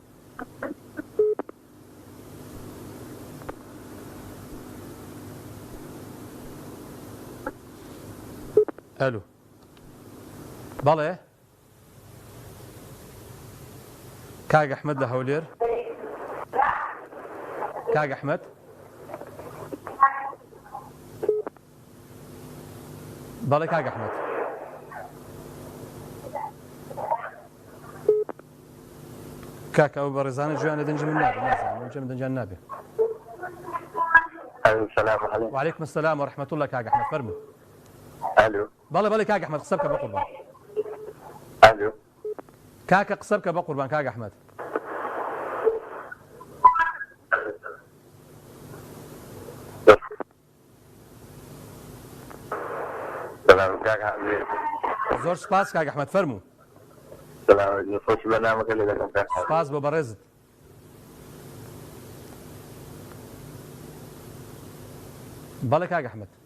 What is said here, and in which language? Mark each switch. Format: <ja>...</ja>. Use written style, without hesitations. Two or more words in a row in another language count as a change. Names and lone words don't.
<ckb>ئەلو بەڵێ کاک ئەحمەد لە هەولێر کاک ئەحمەد بەڵێ کاک ئەحمەد کاک ئەو بە ڕێزانە گویانە دەنج من نابێ نازانم دەنجیان نابێ</ckb> <ar>وعليكم السلام ورحمة الله</ar> <ckb>كاك أحمد فرمو الو بەڵێ کاک ئەحمەد قسە بکە بە قوربان الو کاکە قسە بکە بە قوربان کاک ئەحمەد زۆر سپاس کاک ئەحمەد فەرموو سپاس بۆ بەڕێزت بەڵێ کاک ئەحمەد</ckb>